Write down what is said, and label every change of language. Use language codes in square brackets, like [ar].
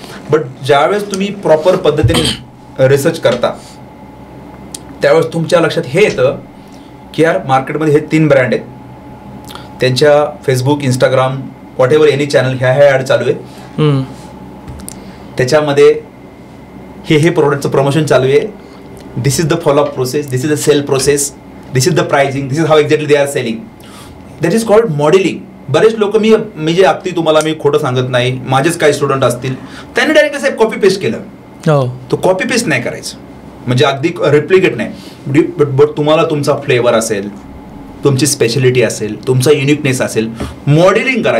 [mr] But ज्यावेळेस तुम्ही proper पद्धतीने रिसर्च करता, त्यावेळेस तुमच्या लक्षात हे येतं की यार मार्केटमध्ये हे 3 ब्रँड आहेत, त्यांच्या Facebook, Instagram, [en] whatever any channel, [mr] ह्या ॲड चालू आहे, त्याच्यामध्ये हे प्रोडक्टचं प्रमोशन चालू आहे. [en] This is the follow-up process, this is the sell process, this is the pricing, this is how exactly they are selling. That is called modeling. [mr] बरेच लोक, मी जे अगदी तुम्हाला मी खोटं सांगत नाही, माझेच काही स्टुडंट असतील, त्यांनी डायरेक्ट साहेब कॉपी पेस्ट केलं. तो कॉपी पेस्ट नाही करायचं, म्हणजे अगदी रिप्लिकेट नाही. बट तुम्हाला तुमचा फ्लेवर असेल, तुमची स्पेशालिटी असेल, तुमचा युनिकनेस असेल, मॉडेलिंग करा.